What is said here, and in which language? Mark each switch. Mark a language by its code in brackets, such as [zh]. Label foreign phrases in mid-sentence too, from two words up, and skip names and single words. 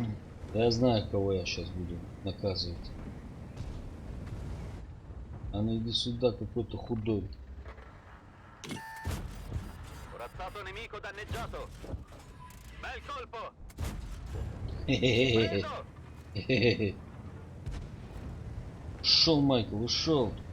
[ru] Да я знаю, кого я сейчас буду наказывать. А ну иди сюда, какой-то худой. [it] Corazzato nemico danneggiato. Bel colpo. Хе-хе-хе. Preso. [ru] Хе-хе-хе. Ушел, Майкл, ушел.